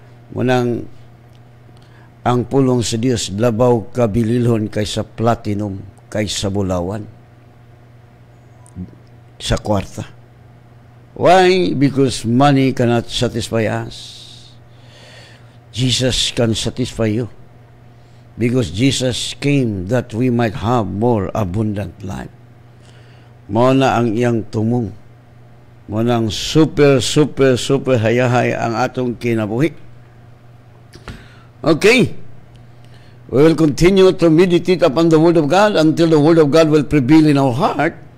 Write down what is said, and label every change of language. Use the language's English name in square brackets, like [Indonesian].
[Cebuano] Munang ang pulong sa Dios labaw kabililhon kaysa platinum, kaysa bulawan, sa kwarta. [English] Why? Because money cannot satisfy us. Jesus can satisfy you. Because Jesus came that we might have more abundant life. [Cebuano] Mao na ang iyang tumong. Mao na ang super hayahay ang atong kinabuhi. [English] Okay. We will continue to meditate upon the Word of God until the Word of God will prevail in our heart.